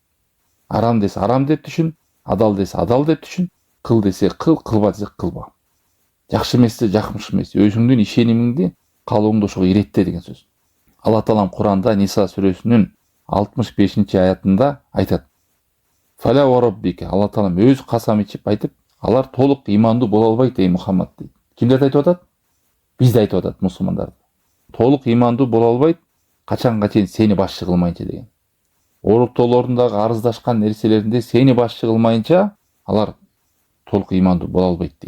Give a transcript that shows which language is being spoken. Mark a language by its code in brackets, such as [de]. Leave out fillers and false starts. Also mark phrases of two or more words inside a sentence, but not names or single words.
[ky] Арам десе арам деп түшүн, адал десе адал деп түшүн, кыл десе кыл, кылба десе кылба. Жакшы эмес десе жакшы эмес, өзүңдүн ишенимиңди, каалооңду ошого иретте деген сөз. Алла таалам Куранда Ниса сүрөсүнүн 65-аятында айтат. [ar] فلا وربك, [ky] Алла таалам өз касам ичип айтып, алар толук имандуу боло албайт ey Мухаммад дейт. Кимдерди айтып атат? Бизди айтып атат, мусулмандарды. Толук имандуу боло албайт, качанга чейин сени башчы кылмайынча деген. Ороптоолорундагы арыздашкан нерселеринде сени башчы кылмайынча алар толук имандуу боло албайт дейт.